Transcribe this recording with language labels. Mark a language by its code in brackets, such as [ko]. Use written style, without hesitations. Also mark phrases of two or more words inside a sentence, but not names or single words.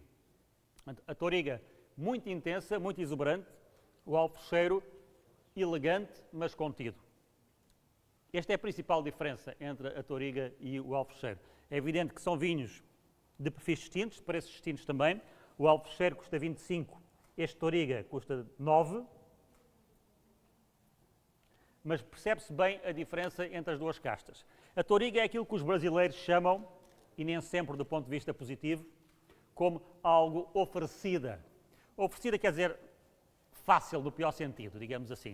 [pt] A Touriga muito intensa, muito exuberante, o alforcheiro elegante, mas contido. Esta é a principal diferença entre a Touriga e o alforcheiro. É evidente que são vinhos de perfis distintos, de preços distintos também. O alforcheiro custa 25, este Touriga custa 9. Mas percebe-se bem a diferença entre as duas castas. A Touriga é aquilo que os brasileiros chamam, e nem sempre do ponto de vista positivo, como algo oferecida. Oferecida quer dizer fácil no pior sentido, digamos assim.